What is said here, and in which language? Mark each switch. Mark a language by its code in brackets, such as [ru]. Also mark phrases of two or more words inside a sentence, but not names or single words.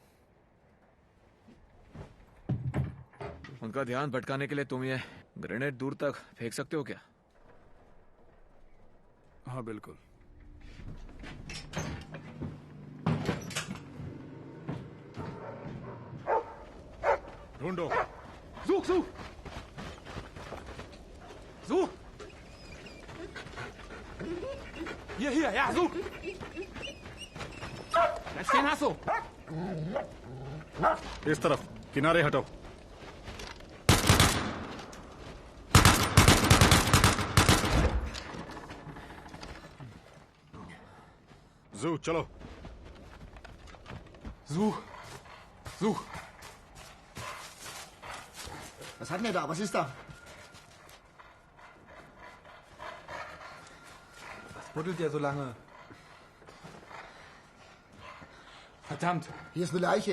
[hi] उनका ध्यान भटकाने के लिए तुम ये ग्रेनेड दूर तक फेंक सकते हो क्या? हाँ बिल्कुल। ढूंढो। [de] Such, such! Such! Hier, ja, such! Da stehen hast du! [hi] इस तरफ किनारे हटो। जू चलो। [de] Such! Such! Was hat denn der da? Was ist da? Was buddelt ihr so lange? Verdammt! Hier ist eine Leiche.